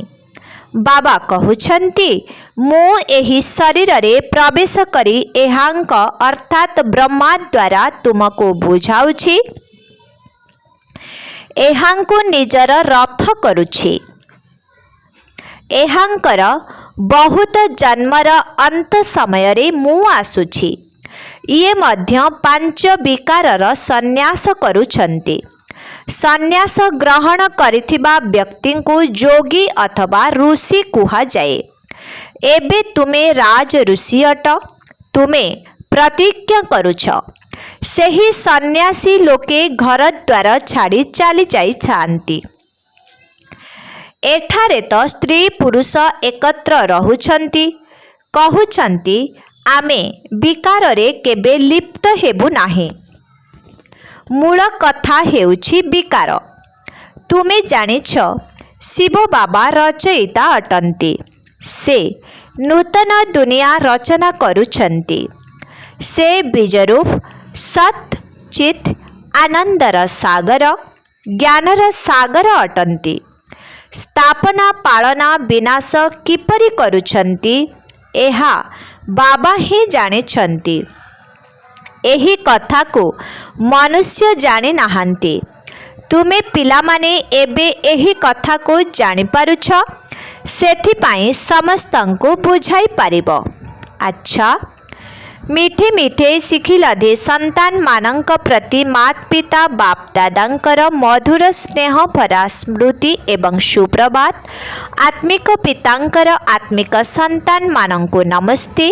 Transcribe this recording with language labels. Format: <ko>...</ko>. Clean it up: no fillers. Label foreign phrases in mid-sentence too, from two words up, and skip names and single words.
<or>ବାବା କହୁଛନ୍ତି ମୁ ଏହି ଶରୀର ରେ ପ୍ରବେଶ କରି ଏହାଙ୍କ ଅର୍ଥାତ ବ୍ରହ୍ମା ଦ୍ୱାରା ତୁମକୁ ବୁଝାଉଛି। ଏହାଙ୍କୁ ନିଜର ରଥ କରୁଛି। ଏହାଙ୍କର ବହୁତ ଜନ୍ମର ଅନ୍ତ ସମୟ ରେ ମୁ ଆସୁଛି। ଏ ମଧ୍ୟ 5 ବିକାରର ସନ୍ୟାସ କରୁଛନ୍ତି। ସନ୍ୟାସ ଗ୍ରହଣ କରିଥିବା ବ୍ୟକ୍ତି କୁ ଯୋଗୀ ଅଥବା ଋଷି କୁହା ଯାଏ। ଏବେ ତୁମେ ରାଜ ଋଷି ଅଟ। ତୁମେ ପ୍ରତିଜ୍ଞା କରୁଛ। ସେହି ସନ୍ୟାସୀ ଲୋକେ ଘର ଦ୍ୱାର ଛାଡ଼ି ଚାଲି ଯାଇ ଥାନ୍ତି। ଏଠାରେ ତ ସ୍ତ୍ରୀ ପୁରୁଷ ଏକତ୍ର ରହୁଛନ୍ତି। କହୁଛନ୍ତି ଆମେ ବିକାର ରେ କେବେ ଲିପ୍ତ ହେବୁ ନାହିଁ। ମୂଳ କଥା ହେଉଛି ବିକାର। ତୁମେ ଜାଣିଛ ଶିବ ବାବା ରଚୟିତା ଅଟନ୍ତି। ସେ ନୂତନ ଦୁନିଆ ରଚନା କରୁଛନ୍ତି। ସେ ବୀଜରୂପ ସତ୍ ଚିତ୍ ଆନନ୍ଦର ସାଗର ଜ୍ଞାନର ସାଗର ଅଟନ୍ତି। ସ୍ଥାପନା ପାଳନା ବିନାଶ କିପରି କରୁଛନ୍ତି ଏହା ବାବା ହିଁ ଜାଣିଛନ୍ତି। ଏହି କଥା କୁ ମନୁଷ୍ୟ ଜାଣି ନାହାନ୍ତି। ତୁମେ ପିଲାମାନେ ଏବେ ଏହି କଥା କୁ ଜାଣି ପାରୁଛ। ସେଥିପାଇଁ ସମସ୍ତଙ୍କୁ ବୁଝାଇ ପାରିବ। ଅଚ୍ଛା,</or> <hi>मीठे मीठे शिखिलधे</hi> <or>ସନ୍ତାନ ମାନଙ୍କ ପ୍ରତି ମାତ ପିତା ବାପ ଦାଦାଙ୍କର ମଧୁର ସ୍ନେହ ଭରା ସ୍ମୃତି ଏବଂ ସୁପ୍ରଭାତ। ଆତ୍ମିକ ପିତାଙ୍କର ଆତ୍ମିକ ସନ୍ତାନ ମାନଙ୍କୁ ନମସ୍ତେ।</or>